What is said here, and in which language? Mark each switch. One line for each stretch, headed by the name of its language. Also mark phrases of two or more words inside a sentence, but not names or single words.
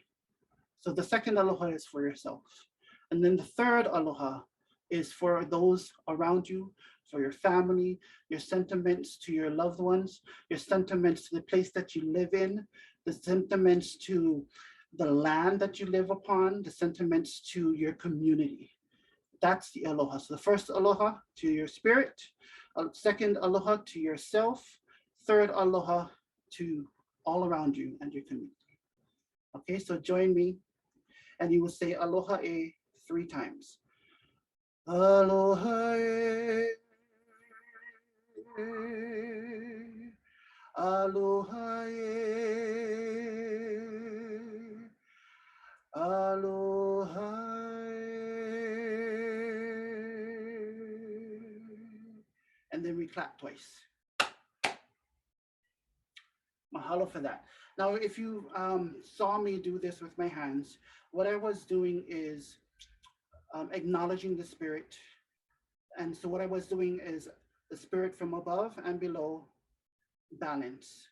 English: So the second aloha is for yourself. And then the third aloha is for those around you, for your family, your sentiments to your loved ones, your sentiments to the place that you live in, the sentiments to the land that you live upon, the sentiments to your community. That's the aloha. So the first aloha to your spirit, second aloha to yourself, third aloha to all around you and your community. Okay, so join me and you will say
Hawaiian: aloha e
English: 3 times.
Hawaiian: Aloha e, aloha e, aloha e.
English: And then we clap twice. Mahalo for that. Now, if you saw me do this with my hands, what I was doing is acknowledging the spirit. And so what I was doing is the spirit from above and below balance.